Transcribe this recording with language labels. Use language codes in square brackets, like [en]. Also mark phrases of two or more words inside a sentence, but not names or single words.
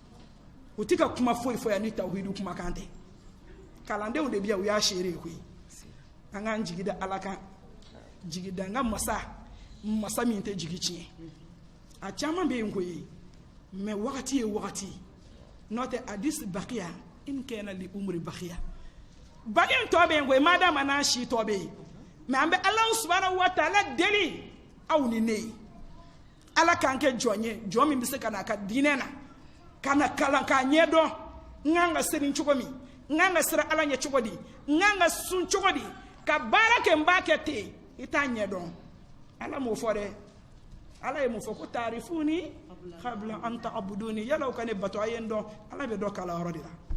[bm] u tɛ ka kuma foyi fɔ yan ni tawhidu kumakan tɛ kalandenw de bɛ yan u y'a seere koyi an k'an jigi da Ala kan jigi da an ka masa min tɛ jigi tiɲɛ a caman bɛ yen koyi mais wagati ye wagati n'o tɛ hadis [ar] بقية إن كان لعمري بقية [bm] bagen tɔ bɛ yen koyi madama n'a si tɔ bɛ yen mais an bɛ Ala [ar] سبحانه وتعالى [bm] deli aw ni ne ye Ala k'an kɛ jɔn ye jɔn min bɛ se ka n'a ka diinɛ na ka na kalan k'a ɲɛdɔn n kan ka seli cogo min n kan ka siran Ala ɲɛ cogo di n kan ka sun cogo di ka baara kɛ n b'a kɛ ten i t'a ɲɛdɔn Ala m'o fɔ dɛ Ala ye mun fɔ ko [ar] تعرفوني قبل أن تعبدوني [bm] yala u ka ne bato a ye n dɔn Ala bɛ dɔn kalanyɔrɔ de la